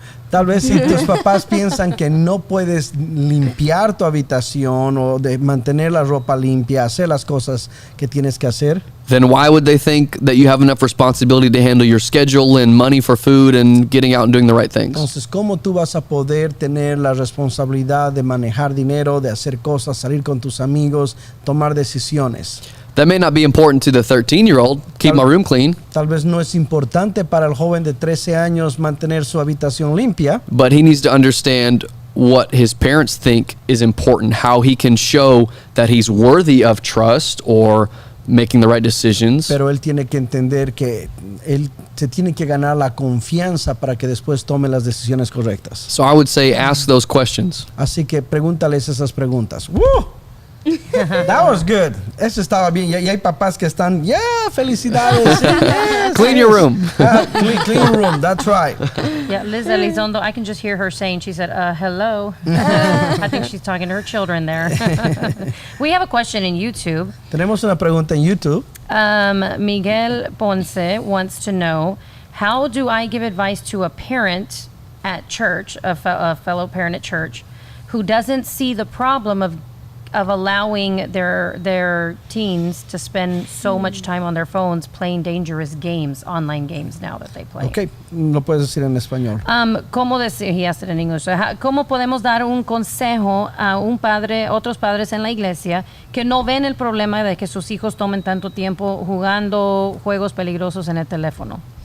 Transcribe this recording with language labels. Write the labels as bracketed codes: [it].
[es] Tal vez si tus papás piensan que no puedes limpiar tu habitación o de mantener la ropa limpia, hacer las cosas que tienes que hacer, [en] then why would they think that you have enough responsibility to handle your schedule and money for food and getting out and doing the right things? [es] entonces ¿cómo tú vas a poder tener la responsabilidad de manejar dinero, de hacer cosas, salir con tus amigos, tomar decisiones? [en] That may not be important to the 13-year-old, keep my room clean, [es] Tal vez no es importante para el joven de 13 años mantener su habitación limpia, [en] but he needs to understand what his parents think is important, how he can show that he's worthy of trust or making the right decisions. [es] pero él tiene que entender que él se tiene que ganar la confianza para que después tome las decisiones correctas. [en] So I would say ask those questions. [es] Así que pregúntales esas preguntas. ¡Woo! [en] That was good. [es] Eso estaba bien. Y hay papás que están, felicidades. Sí, [en] yes, Clean yes. your room. Clean your room. That's right. Yeah, Liz Elizondo, I can just hear her saying, she said, hello. I think she's talking to her children there. We have a question in YouTube. [es] Tenemos una pregunta en YouTube. [en] Miguel Ponce wants to know, how do I give advice to a parent at church, a fellow parent at church, who doesn't see the problem of allowing their teens to spend so much time on their phones playing dangerous games, online games now that they play? [es] Ok, lo puedes decir en español. ¿Cómo decir, [en] he asked it in English, [es] ¿cómo podemos dar un consejo a otros padres en la iglesia que no ven el problema de que sus hijos tomen tanto tiempo jugando juegos peligrosos en el teléfono?